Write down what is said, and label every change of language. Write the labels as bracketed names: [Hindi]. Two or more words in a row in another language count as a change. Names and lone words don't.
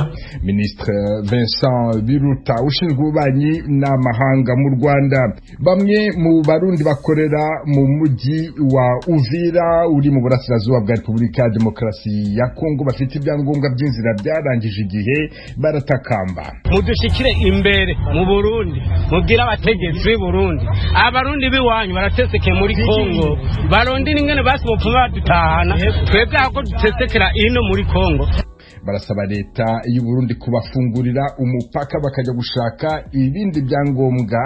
[Kinyarwanda] Ministre Vincent Biruta ushinzwe ububanyi n'amahanga mu Rwanda. Bamwe mu Barundi bakorera mu mujyi wa Uvira uri mu burasirazuba bwa Repubulika ya Demokarasi ya Kongo bafite ibyangombwa by'inzira byarangije igihe baratakamba. [Rundi] Mudushikire imbere mu Burundi, mubwira abategetsi b'u Burundi, abarundi biwanyu barateseke muri Kongo, barundi n'ingene basubopfa badutahana, twebwe ako dutesekera ino muri Kongo. [Kinyarwanda] Barasaba leta y'u Burundi kubafungurira umupaka bakajya gushaka ibindi byangombwa.